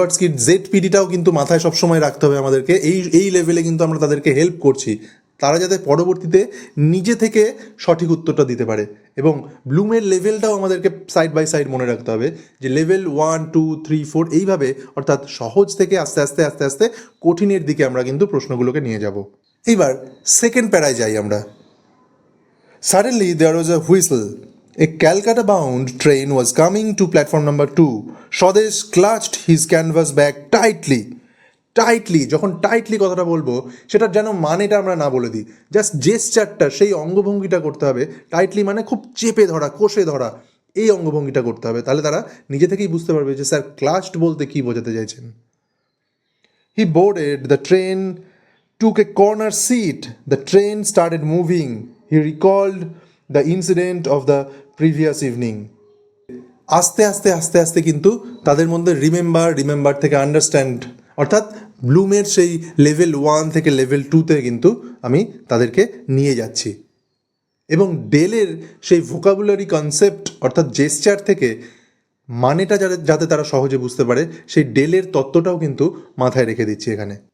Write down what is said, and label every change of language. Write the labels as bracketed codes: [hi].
[bn] ভাইগটস্কির ZPDটাও কিন্তু মাথায় সবসময় রাখতে হবে আমাদেরকে, এই লেভেলে কিন্তু আমরা তাদেরকে হেল্প করছি, তারা যাতে পরবর্তীতে নিজে থেকে সঠিক উত্তরটা দিতে পারে। এবং ব্লুমের লেভেলটাও আমাদেরকে সাইড বাই সাইড মনে রাখতে হবে, যে লেভেল 1 2 3 4 এইভাবে, অর্থাৎ সহজ থেকে আস্তে আস্তে আস্তে আস্তে কঠিনের দিকে আমরা কিন্তু প্রশ্নগুলোকে নিয়ে যাব। এইবার সেকেন্ড প্যারায় যাই আমরা। [en] Suddenly there was a whistle. A Calcutta-bound train was coming to platform number 2. Swadesh clutched his canvas bag tightly. [bn] যখন টাইটলি কথাটা বলবো সেটার যেন মানেটা আমরা না বলে দিই, জাস্ট জেস্চারটা, সেই অঙ্গভঙ্গিটা করতে হবে। টাইটলি মানে খুব চেপে ধরা, কষে ধরা, এই অঙ্গভঙ্গিটা করতে হবে, তাহলে তারা নিজে থেকেই বুঝতে পারবে যে স্যার ক্লাচড বলতে কী বোঝাতে চাইছেন। [en] He boarded the train, took a corner seat. The train started moving. He recalled the incident of the previous evening. [bn] আস্তে আস্তে আস্তে আস্তে কিন্তু তাদের মধ্যে রিমেম্বার থেকে আন্ডারস্ট্যান্ড, অর্থাৎ ব্লুমের সেই লেভেল 1 থেকে লেভেল 2তে কিন্তু আমি তাদেরকে নিয়ে যাচ্ছি। এবং ডেলের সেই ভোকাবুলারি কনসেপ্ট অর্থাৎ জেস্চার থেকে মানেটা যাতে তারা সহজে বুঝতে পারে, সেই ডেলের তত্ত্বটাও কিন্তু মাথায় রেখে দিচ্ছি এখানে।